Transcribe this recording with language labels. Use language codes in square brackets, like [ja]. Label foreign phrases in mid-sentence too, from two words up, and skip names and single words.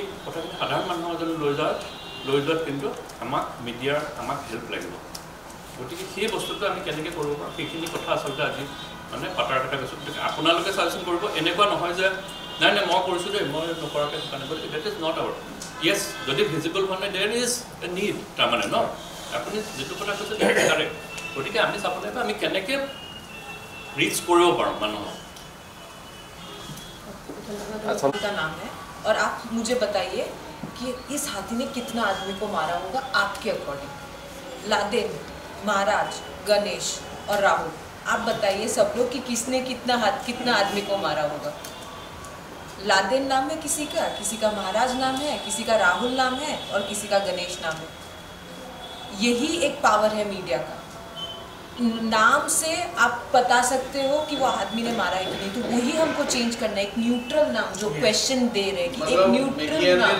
[as] কথাখিনি সাধাৰণ মানুহৰ যদি লৈ যোৱাত কিন্তু মিডিয়াৰ আমাক হেল্প লাগিব গতিকে সেই বস্তুটো আমি কেনেকৈ কৰিব পাৰোঁ সেইখিনি কথা আচলতে আজি মানে পাতাৰ কথা কৈছোঁ গতিকে আপোনালোকে চাজেশ্যন কৰিব এনেকুৱা নহয় যে নাই মই কৰিছোঁ দেই মই নকৰাকৈ থকা নাই গতিকে [en] that is not our yes [as] যদি ভিজিবল হোৱা নাই [en] there is a need [as] তাৰমানে ন আপুনি যিটো কথা কৈছে কাৰেক্ট গতিকে আমি চাব লাগিব আমি কেনেকৈ ৰিচ কৰিব পাৰোঁ মানুহক [hi] का नाम है और आप मुझे बताइए कि इस हाथी ने कितना आदमी को मारा होगा आपके अकॉर्डिंग लादेन महाराज गणेश और राहुल आप बताइए सब लोग कि किसने कितना आदमी को मारा होगा लादेन नाम है किसी का महाराज नाम है किसी का राहुल नाम है और किसी का गणेश नाम है यही एक पावर है मीडिया का नाम से आप बता सकते हो कि वो आदमी ने मारा है कि नहीं तो वही हमको चेंज करना है एक न्यूट्रल नाम जो क्वेश्चन दे रहे हैं कि एक न्यूट्रल नाम